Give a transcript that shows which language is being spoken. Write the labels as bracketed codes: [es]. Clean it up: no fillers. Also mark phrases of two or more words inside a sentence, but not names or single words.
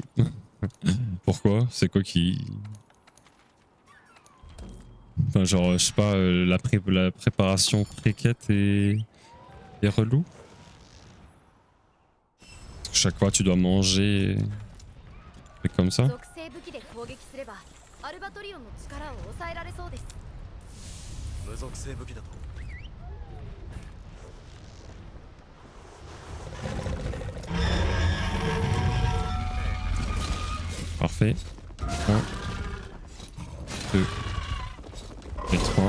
[fr] Pourquoi? C'est quoi qui... Enfin genre je sais pas, la préparation pré-quête est relou. Parce que chaque fois tu dois manger... C'est comme ça. [ja] 属性武器で攻撃すればアルバトリオンの力を抑えられそうです。無属性武器だと [fr] Parfait. 1, 2 et 3.